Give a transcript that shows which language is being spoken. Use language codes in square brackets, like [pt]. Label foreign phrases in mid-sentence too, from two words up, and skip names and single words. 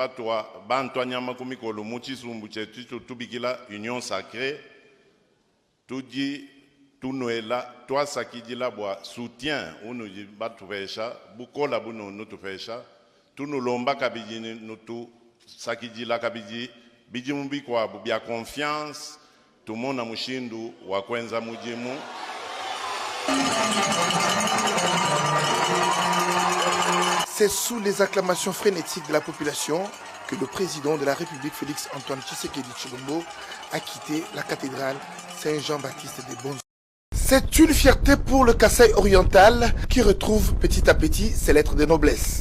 [lua] batwa bantwanya makumi kolo muchi sumbu chetu tubikila [fr] union sacrée [lua] tudi tunoela toi sakidila bwa soutien unu batufesha bukola bunu nutufesha tunulomba kabiji nutu sakidila kabiji biji mbikwa bya confiance tumona mushindu wa kwenza mujimu [fr] C'est sous les acclamations frénétiques de la population que le président de la République, Félix Antoine Tshisekedi Tshilombo, a quitté la cathédrale Saint-Jean-Baptiste des Bonnes. C'est une fierté pour le Kasaï oriental qui retrouve petit à petit ses lettres de noblesse.